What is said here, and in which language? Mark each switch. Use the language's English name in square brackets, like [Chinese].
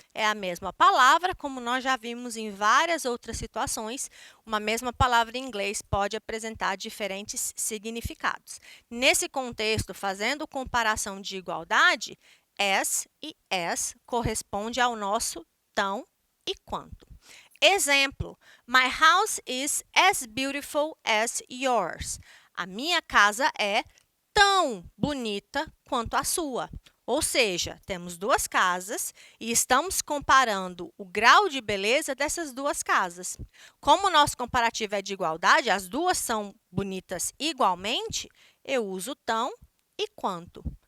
[Portuguese] É a mesma palavra, como nós já vimos em várias outras situações, uma mesma palavra em inglês pode apresentar diferentes significados. Nesse contexto, fazendo comparação de igualdade, S e S corresponde ao nosso tão e quanto. [English] Exemplo, my house is as beautiful as yours. [Portuguese] A minha casa é tão bonita quanto a sua. Ou seja, temos duas casas e estamos comparando o grau de beleza dessas duas casas. Como o nosso comparativo é de igualdade, as duas são bonitas igualmente, eu uso tão e quanto.